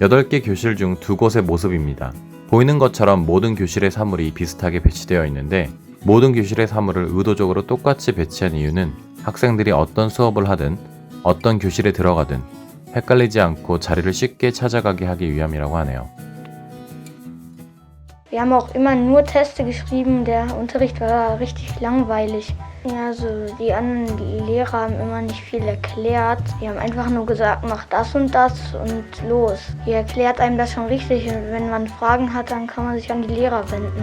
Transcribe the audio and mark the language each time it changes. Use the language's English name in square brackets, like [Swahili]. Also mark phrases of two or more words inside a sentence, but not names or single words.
[Korean] 8개 교실 중 2곳의 모습입니다. 보이는 것처럼 모든 교실의 사물이 비슷하게 배치되어 있는데 모든 교실의 사물을 의도적으로 똑같이 배치한 이유는 학생들이 어떤 수업을 하든 어떤 교실에 들어가든 헷갈리지 않고 자리를 쉽게 찾아가게 하기 위함이라고 하네요. [German] Wir haben auch immer nur Texte geschrieben, der Unterricht war richtig langweilig. Ja, also die anderen Lehrer haben immer nicht viel erklärt. Die haben einfach nur gesagt, mach das und los. Die erklärt einem das schon richtig und wenn man Fragen hat, dann kann man sich an die Lehrer wenden.